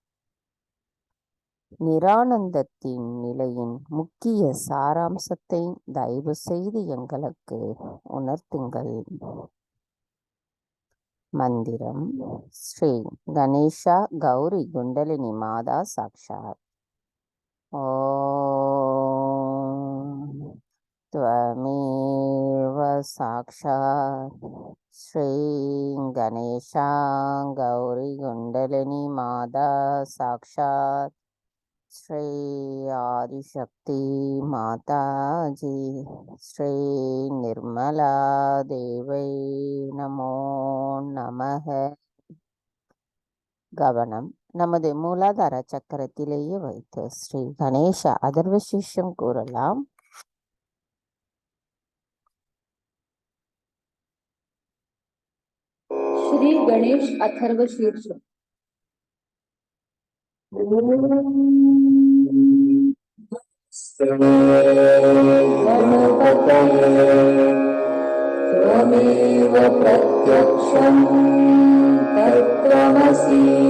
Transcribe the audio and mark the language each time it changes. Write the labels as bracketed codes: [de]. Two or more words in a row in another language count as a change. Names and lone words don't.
[ta] நிரானந்தத்தின் நிலையின் முக்கிய சாராம்சத்தை தயவு செய்து எங்களுக்கு உணர்த்துங்கள். மந்திரம் ஸ்ரீ கணேஷா கௌரி குண்டலினி [sa] माता साक्षात्. ஓம் त्वमेव साक्षात् श्री गणेशा गौरी कुंडलिनी माता साक्षात् श्री आदिशक्ति माता जी श्री निर्मला देवी नमो नमः. [ta] கவனம் நமது மூலாதார சக்கரத்திலேயே வைத்து ஸ்ரீ கணேச அதர்வசீஷம் கூறலாம். [sa] श्री गणेश अथर्व शीर्ष. त्वमेव प्रत्यक्षं तत्त्वमसि